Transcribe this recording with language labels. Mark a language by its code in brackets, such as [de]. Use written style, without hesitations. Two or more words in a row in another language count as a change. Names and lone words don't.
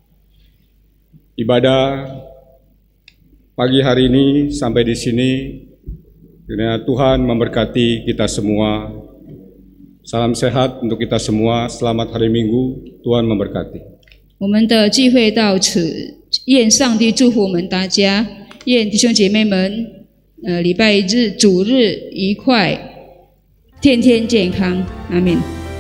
[id] Ibadah pagi hari ini sampai di sini. Kiranya Tuhan memberkati kita semua. Salam sehat untuk kita semua. Selamat hari Minggu. Tuhan memberkati. [zh] 我们的聚会到此，愿上帝祝福我们大家，愿弟兄姐妹们，礼拜日主日愉快，天天健康，阿们。